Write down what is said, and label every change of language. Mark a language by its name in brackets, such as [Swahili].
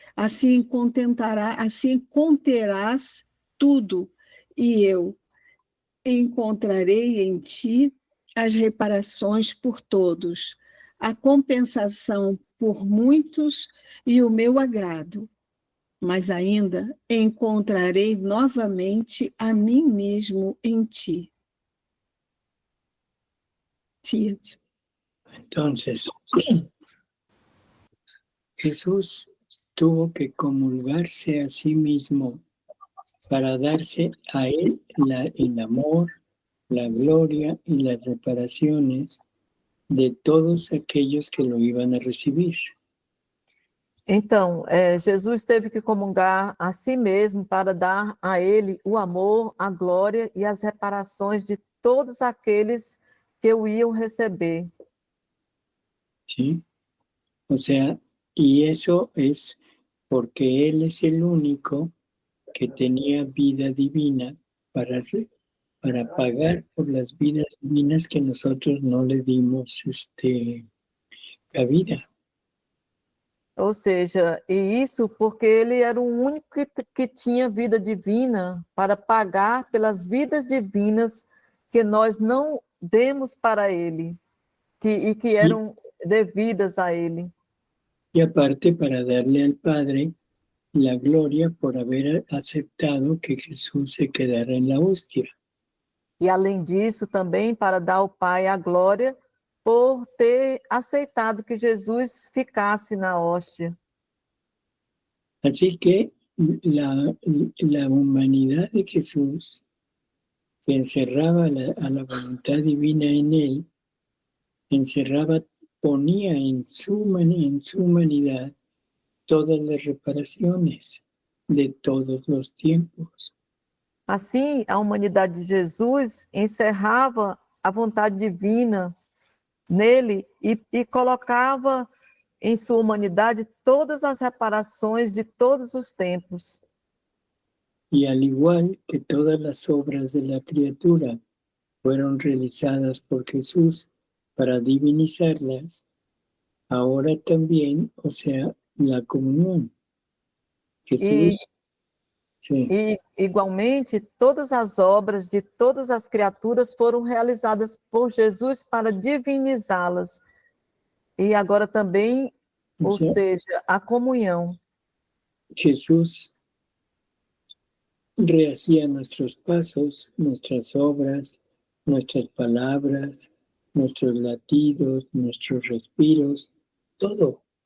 [Portuguese] Assim conterás tudo, e eu encontrarei em ti as reparações por todos, a compensação por muitos e o meu agrado. mas ainda encontrarei novamente a mim mesmo em ti. [Latin] Fiat. [Spanish] Entonces, Jesús tuvo que comulgarse a sí mismo para darse a él el amor, la gloria y las reparaciones de todos aquellos que lo iban a recibir. [Portuguese] Então, Jesus teve que comungar a si mesmo para dar a ele o amor, a glória e as reparações de todos aqueles que o iam receber. [Spanish] ¿Sí? O sea, y eso es porque Él es el único que tenía vida divina para pagar por las vidas divinas que nosotros no le dimos cabida. [Portuguese] Ou seja, e isso porque ele era o único que tinha vida divina para pagar pelas vidas divinas que nós não demos para ele, que eram devidas a ele. [Spanish] Y aparte para darle al Padre la gloria por haber aceptado que Jesús se quedara en la hostia. [Portuguese] E além disso, também para dar ao Pai a glória por ter aceitado que Jesus ficasse na hóstia. [Spanish] Así que la humanidad de Jesús, que encerraba a la voluntad divina en él, ponía en su humanidad todas las reparaciones de todos los tiempos. [Portuguese] Assim, a humanidade de Jesus encerrava a vontade divina nele e colocava em sua humanidade todas as reparações de todos os tempos. [Spanish] Y al igual que todas las obras de la criatura fueron realizadas por Jesús para divinizarlas, ahora también, o sea, la comunión. Jesús, sí. [Portuguese] E, igualmente, todas as obras de todas as criaturas foram realizadas por Jesus para divinizá-las. E agora também, ou seja, a comunhão. [Spanish] Jesús rehacía nuestros pasos, nuestras obras, nuestras palabras, nuestros latidos, nuestros respiros, todo.